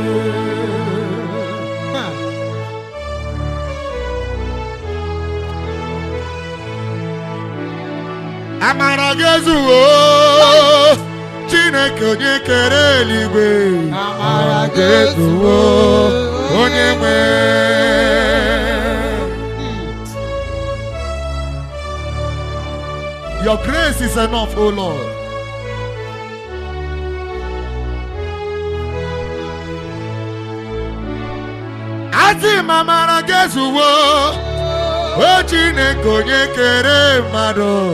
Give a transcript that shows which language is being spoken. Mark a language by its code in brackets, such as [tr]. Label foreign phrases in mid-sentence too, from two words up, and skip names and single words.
[ig] Amara gị ezuwo Chineke onye kere eluigwe. Amara gị ezuwo onye nwe. [en] Your grace is enough, O Lord. [ig] Asị m amara gị ezuwo o Chineke onye kere mmadụ.